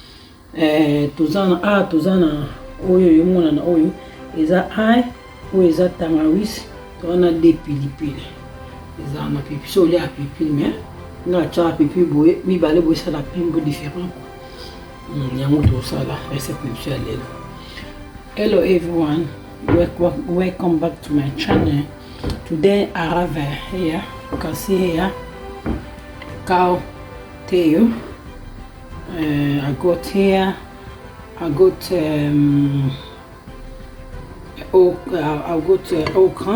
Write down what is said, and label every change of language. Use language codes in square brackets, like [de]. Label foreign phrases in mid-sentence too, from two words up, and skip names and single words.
[ln] tozana oyo yomona na oyo eza ail oyo eza tangawizi tozana de pilipili eza na pipi so lia pipi mais na cha pipi boye mibale boye ça la pimbo différent yango tosala [fr] recette monsieur [ln] lelo. [en] Hello everyone, welcome back to my channel. Today I have here, you can see here, cow tail. I got okra.